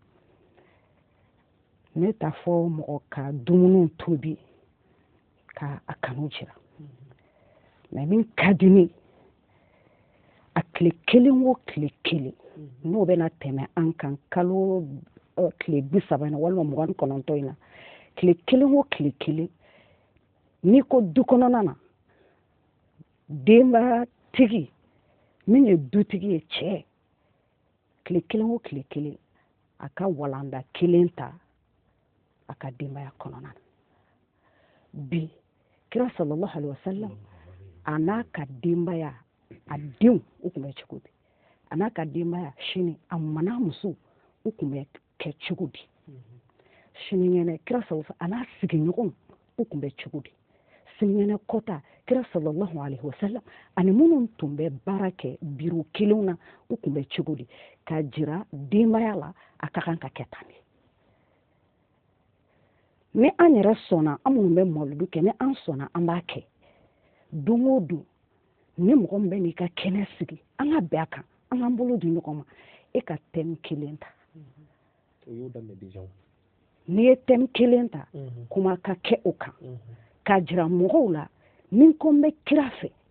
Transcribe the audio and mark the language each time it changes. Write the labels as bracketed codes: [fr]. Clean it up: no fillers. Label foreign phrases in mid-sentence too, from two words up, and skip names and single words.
[bm] ne t'a fɔ mɔgɔ ka dumuni tobi ka a kanu jira mais min ka di ne a tile kelen o tile kelen n'o bɛna tɛmɛ an kan kalo tile 30 walima 29 in na tile kelen o tile kelen n'i ko du kɔnɔna na denbatigi min ye dutigi ye cɛ tile kelen o tile kelen a ka walanda kelen ta a ka denbaya kɔnɔna na bi kira [ar] صلى الله عليه وسلم [bm] a n'a ka denbaya a denw u tun bɛ cogo di a n'a ka denbaya sini a mana muso u tun bɛ kɛ cogo di sinikɛnɛ kira sallallahu a n'a sigiɲɔgɔnw u tun bɛ cogo di sinikɛnɛ kɔta kira [ar] صلى الله عليه وسلم [bm] ani minnu tun bɛ baara kɛ biro kelenw na u tun bɛ cogo di ka jira denbaya la a ka kan ka kɛ tan de ni an yɛrɛ sɔnna an minnu bɛ mawuludu kɛ ni an sɔnna an b'a kɛ don o don ni mɔgɔ min bɛ n'i ka kɛnɛ sigi an ka bɛn a kan an k'an bolo di ɲɔgɔn ma e ka thème kelen ta n'i ye thème kelen ta kuma ka kɛ o kan k'a jira mɔgɔw la ni ko n bɛ kira fɛ